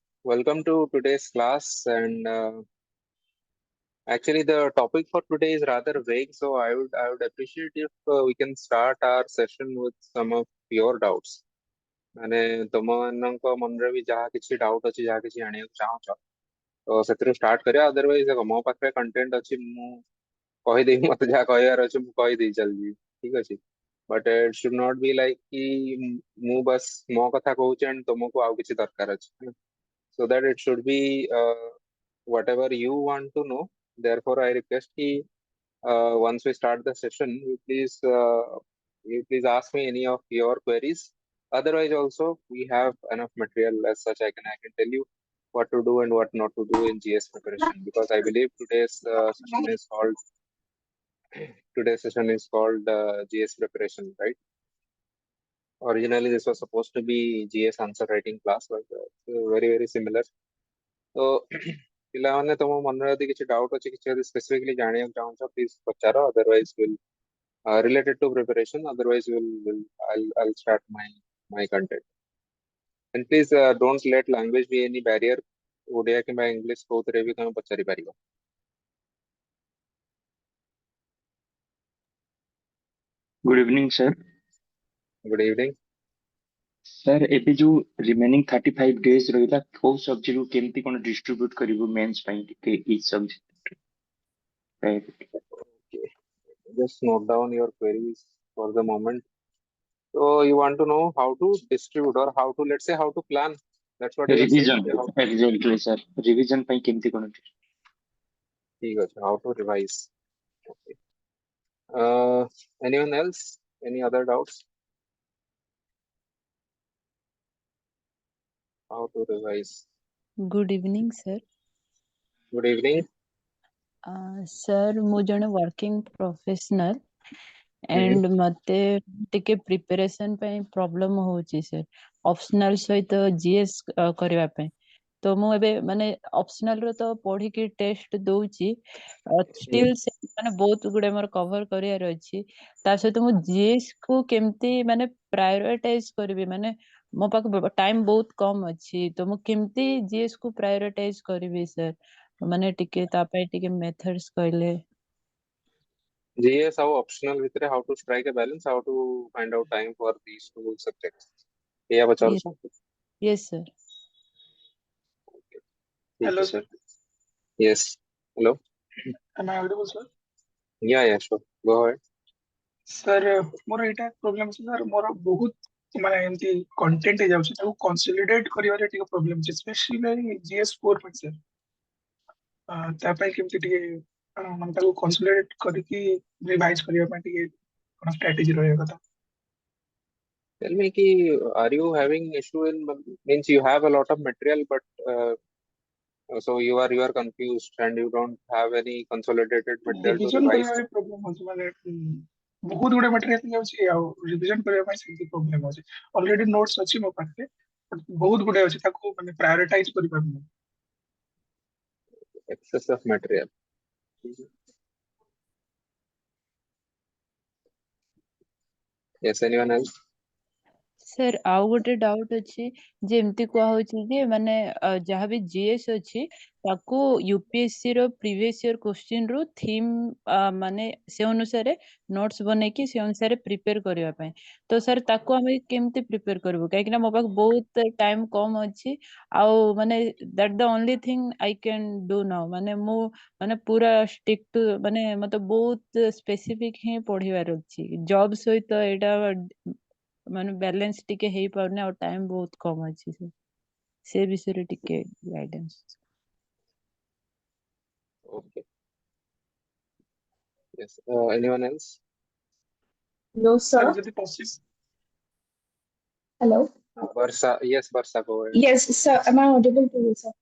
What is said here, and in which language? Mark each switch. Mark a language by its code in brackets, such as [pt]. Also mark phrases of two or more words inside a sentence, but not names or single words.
[en] welcome to today's class. And actually, the topic for today is rather vague, so I would appreciate if we can start our session with some of your doubts. [or] ମାନେ ତମମାନଙ୍କ ମନରେ ବି ଯାହା କିଛି ଡାଉଟ୍ ଅଛି, ଯାହା କିଛି ଜାଣିବାକୁ ଚାହୁଁଛ, ତ ସେଥିରୁ ଷ୍ଟାର୍ଟ କରିବା। ଅଦରୱାଇଜ ଦେଖ, ମୋ ପାଖରେ କଣ୍ଟେଣ୍ଟ ଅଛି, ମୁଁ କହିଦେବି, ମତେ ଯାହା କହିବାର ଅଛି ମୁଁ କହିଦେଇ ଚାଲିଯିବି, ଠିକ ଅଛି। [en] but it should not be like [or] କି ମୁଁ ବାସ୍ ମୋ କଥା କହୁଛି ଆଣ୍ଡ ତମକୁ ଆଉ କିଛି ଦରକାର ଅଛି, ହେଲା। [en] So that it should be whatever you want to know. Therefore, I request ki once we start the session, you please ask me any of your queries. Otherwise, also we have enough material as such. I can tell you what to do and what not to do in GS preparation, because I believe today's session is called GS preparation, right? Originally, this was supposed to be GS answer writing class, but very similar. [or] So ପିଲାମାନେ ତମ ମନରେ ଯଦି କିଛି ଡାଉଟ୍ ଅଛି, କିଛି ଯଦି ସ୍ପେସିଫିକଲି ଜାଣିବାକୁ ଚାହୁଁଛ, ପ୍ଲିଜ ପଚାର। [en] otherwise will related to preparation. Otherwise, I'll start my content. And please don't let language be any barrier. [or] ଓଡ଼ିଆ କିମ୍ବା ଇଂଲିଶ କୋଉଥିରେ ବି ତମେ ପଚାରି ପାରିବ। [en] Good evening, sir. Good evening. Sir, [or] ଏବେ ଯୋଉ [en] remaining 35 days [or] ରହିଲା, କୋଉ subject କୁ କେମିତି କଣ distribute କରିବୁ mains ପାଇଁ ଟିକେ [en] each subject? Right. Okay. Just note down your queries for the moment. So you want to know how to distribute, or how to, let's say, how to plan. That's what you are saying. Revision. Exactly, sir. Revision [or] ପାଇଁ କେମିତି କଣ? ଠିକ ଅଛି, [en] how to revise. Okay. Anyone else? Any other doubts? How to revise? Good evening, sir. Good evening. Sir, [or] ମୁଁ ଜଣେ [en] working professional and [or] ମତେ ଟିକେ preparation ପାଇଁ problem ହଉଛି sir. Optional ସହିତ GS କରିବା ପାଇଁ। ତ ମୁଁ ଏବେ ମାନେ optional ର ତ ପଢିକି test ଦଉଛି, still ମାନେ ବହୁତ ଗୁଡେ ମୋର cover କରିବାର ଅଛି। ତା ସହିତ ମୁଁ GS କୁ କେମିତି ମାନେ prioritize କରିବି, ମାନେ ମୋ ପାଖରେ ଟାଇମ ବହୁତ କମ ଅଛି, ତ ମୁଁ କେମିତି GS କୁ prioritize କରିବି sir? ମାନେ ଟିକେ ତା ପାଇଁ ଟିକେ methods କହିଲେ। [en] GS ଆଉ optional ଭିତରେ how to strike a balance, how to find out time for these two subjects. [or] ଏଇଆ ପଚାରୁଛ? [en] Yes sir. Hello sir. Yes. Hello. Am I audible sir? Yeah, sure. Go ahead. Sir, [or] ମୋର ଏଇଟା ପ୍ରୋବ୍ଲେମ ଅଛି sir, ମୋର ବହୁତ ମାନେ ଏମିତି କଣ୍ଟେଣ୍ଟ ହେଇଯାଉଛି, ତାକୁ କନସୋଲିଡେଟ୍ କରିବାରେ ଟିକେ ପ୍ରୋବ୍ଲେମ ଅଛି, ସ୍ପେସିଆଲି GS4 ପାଇଁ sir। ତା ପାଇଁ କେମିତି ଟିକେ ମାନେ ତାକୁ କନସୋଲିଡେଟ୍ କରିକି ରିଭାଇଜ କରିବା ପାଇଁ ଟିକେ କଣ ଷ୍ଟ୍ରାଟେଜି ରହିବା କଥା? [en] Tell me ki, are you having issue in, means you have a lot of material, but so you are confused and you don't have any consolidated material to ରିଭିଜନ revise? [or] କରିବା ପ୍ରୋବ୍ଲେମ ଅଛି, ମାନେ ବହୁତ ଗୁଡେ ମେଟେରିଆଲ ହେଇଯାଉଛି, ଆଉ ରିଭିଜନ କରିବା ପାଇଁ ସେମିତି ପ୍ରୋବ୍ଲେମ ଅଛି। [en] already notes [or] ଅଛି ମୋ ପାଖରେ, ବହୁତ ଗୁଡେ ଅଛି, ତାକୁ ମାନେ ପ୍ରାୟୋରିଟାଇଜ କରିପାରୁନି। [en] Excess of material. Yes, anyone else? Sir, [or] ଆଉ ଗୋଟେ ଡାଉଟ୍ ଅଛି, ଯେ ଏମିତି କୁହା ହଉଛି ଯେ ମାନେ ଯାହା ବି GS ଅଛି ତାକୁ UPSC ର [en] previous year question [or] ରୁ theme ମାନେ ସେ ଅନୁସାରେ notes ବନେଇକି ସେ ଅନୁସାରେ prepare କରିବା ପାଇଁ। ତ sir ତାକୁ ଆମେ କେମିତି prepare କରିବୁ, କାହିଁକି ନା ମୋ ପାଖରେ ବହୁତ time କମ ଅଛି, ଆଉ ମାନେ [en] that the only thing I can do now। [or] ମାନେ ମୁଁ ମାନେ ପୁରା [en] stick to, [or] ମାନେ ମତେ ବହୁତ specific ହିଁ ପଢିବାର ଅଛି, job ସହିତ ଏଇଟା ମାନେ balance ଟିକେ ହେଇପାରୁନି, ଆଉ time ବହୁତ କମ ଅଛି ସେ ବିଷୟରେ ଟିକେ guidance। [en] Okay. Yes. Anyone else? No, sir. [or] ଯଦି possible. [en] Hello. Varsha. Yes, Varsha, go ahead. Yes, sir. Am I audible to you, sir?